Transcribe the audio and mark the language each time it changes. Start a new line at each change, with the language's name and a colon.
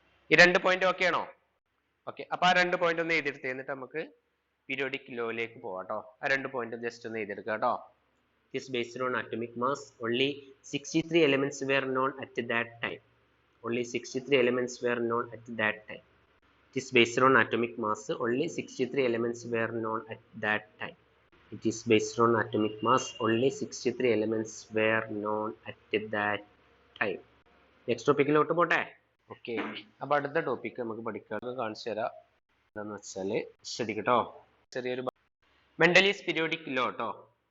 Malayalam: ഈ 2 point okay ആണോ? Okay. അപ്പൊ ആ 2 പോയിന്റ് ഒന്ന് എഴുതിയെടുത്ത് എന്നിട്ട് നമുക്ക് പീരിയോഡിക് ലോയിലേക്ക് പോവാം കേട്ടോ. ആ 2 പോയിന്റ് ജസ്റ്റ് ഒന്ന് എഴുതിയെടുക്കുക കേട്ടോ.
English: is based on atomic mass. Only 63 elements were known at that time. Only 63 elements were known at that time. It is based on atomic mass. Only 63 elements were known at that time. It is based on atomic mass. Only 63 elements were known at that time. Next topic
Malayalam: ലോട്ട് പോട്ടെ. Okay. അപ്പൊ അടുത്ത topic നമുക്ക് പഠിക്കാൻ കാണിച്ചു തരാം. എന്താന്ന് വെച്ചാല് ശ്രദ്ധിക്കട്ടോ. ചെറിയൊരു മെൻഡലീസ് പീരിയോഡിക് ലോ കേട്ടോ.